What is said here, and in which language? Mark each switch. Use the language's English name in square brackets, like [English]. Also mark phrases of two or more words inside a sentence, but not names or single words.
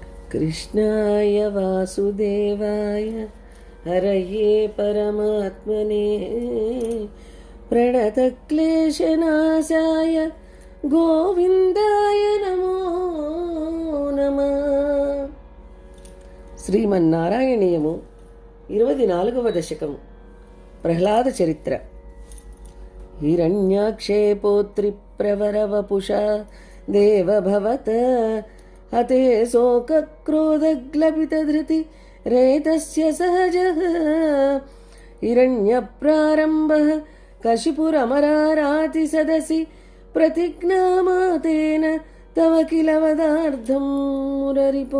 [Sanskrit] कृष्णाय वासुदेवाय हरये परमात्मने प्रणतक्लेशनाशाय गोविन्दाय नमो नमः. [Telugu] శ్రీమన్నారాయణీయము 24వ దశకము. ప్రహ్లాద చరిత్ర. [Sanskrit] హిరణ్యాక్షే పౌత్రి ప్రవరవపుషా దేవభవత హతే శోకక్రోధగ్లపితధృతి రేతస్య సహజః హిరణ్యప్రారంభః కశిపురమరారాతి సదసి ప్రతిజ్ఞామాతేన తవ కిల వదార్థం మురరిపో.